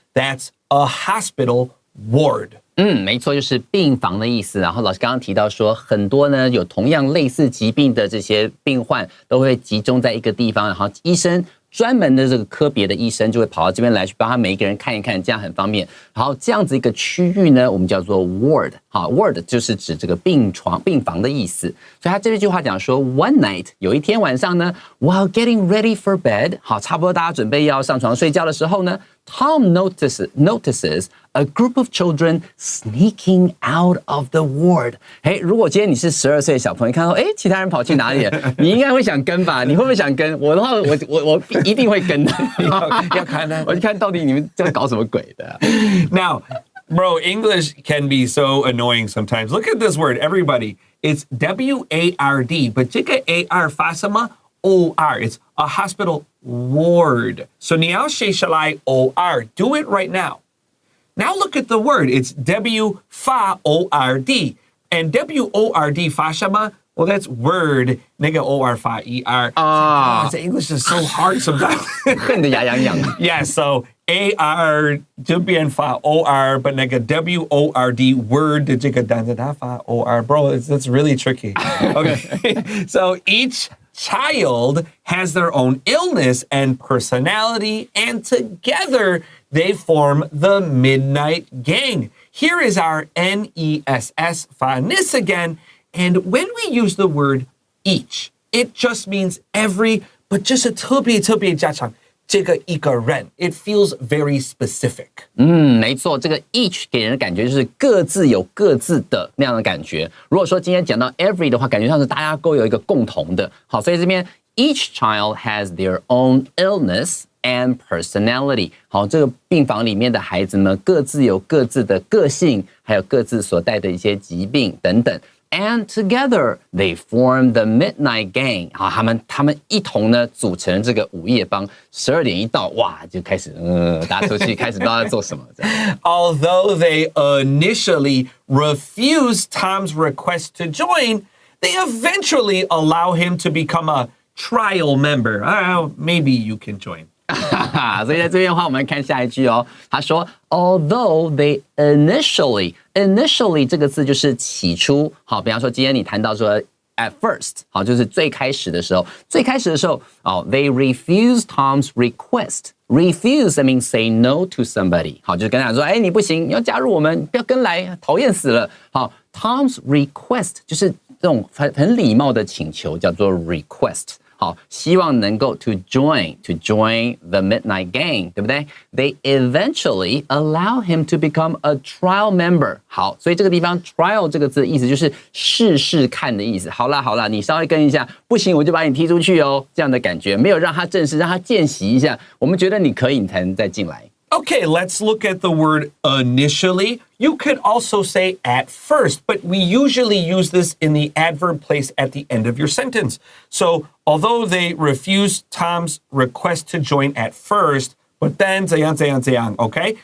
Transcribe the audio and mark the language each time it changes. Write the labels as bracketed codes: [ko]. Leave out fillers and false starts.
[en] That's a hospital ward. [zh] 没错，就是病房的意思。然后老师刚刚提到说，很多呢有同样类似疾病的这些病患都会集中在一个地方，然后医生专门的这个科别的医生就会跑到这边来，去帮他每一个人看一看，这样很方便。然后这样子一个区域呢，我们叫做 ward。好 ，ward 就是指这个病房的意思。所以他这句话讲说 [en] ，one night [zh] 有一天晚上呢 [en] ，while getting ready for bed， [zh] 好，差不多大家准备要上床睡觉的时候呢 [en] ，Tom notices a group of children sneaking out of the ward。 [zh] 如果今天你是12岁的小朋友，看到其他人跑去哪里了，你应该会想跟吧？你会不会想跟？我的话，我一定会跟的。要看呢，我就看到底你们在搞什么鬼的。 [en] Now, bro, English can be so annoying sometimes. Look at this word, everybody. It's W-A-R-D, but [zh] 这个 A-R 发什么 [en] O-R? It's a hospital ward. So [zh] 你要写下来 [en] O-R. Do it right now. Now look at the word. It's W-fa-O-R-D. And W-O-R-D [zh] 发什么 [en] Well, that's word. [zh] 那个 or 发 er. [en] God, English is so hard sometimes. [zh] 恨得牙痒痒。 [en] Yeah, so ar [zh] 这边发 [en] or, but [zh] 那个 word word 的这个单词它发 [en] or. Bro, that's really tricky. Okay, so each child has their own illness and personality, and together they form the Midnight Gang. Here is our NESS nis again. And when we use the word each, it just means every, but just a [zh] 特别加强这个一个人. [en] It feels very specific. [zh] 没错，这个 each 给人的感觉就是各自有各自的那样的感觉。如果说今天讲到 every 的话，感觉上是大家都有一个共同的。好，所以这边 [en] each child has their own illness and personality. [zh] 好，这个病房里面的孩子们各自有各自的个性，还有各自所带的一些疾病等等。 [en] And together they form the Midnight Gang. [zh] 好，他们一同呢组成这个午夜帮。12点一到，哇，就开始大家出去开始不知道在做什么。 [en] Although they initially refused Tom's request to join, they eventually allow him to become a trial member. Maybe you can join. [zh] 所以在这边的话，我们看下一句哦。他说 ， [en] Although they initially [zh] 这个字就是起初。好，比方说今天你谈到说 [en] at first， [zh] 好，就是最开始的时候。最开始的时候，哦 ， [en] they refused Tom's request. Refuse that means say no to somebody. [zh] 好，就是跟他说，哎，你不行，你要加入我们，不要跟来，讨厌死了。好 ，Tom's request 就是这种很礼貌的请求，叫做 request。好，希望能够 [en] to join the Midnight Gang， [zh] 对不对 [en] ？They eventually allow him to become a trial member。 [zh] 好，所以这个地方 trial 这个字的意思就是试试看的意思。好啦，你稍微跟一下，不行我就把你踢出去哦，这样的感觉，没有让他正式，让他见习一下。我们觉得你可以，你才能再进来。 [en] Okay, let's look at the word initially. You could also say at first, but we usually use this in the adverb place at the end of your sentence. So, although they refused Tom's request to join at first, but then [zh] 怎样, [en] okay?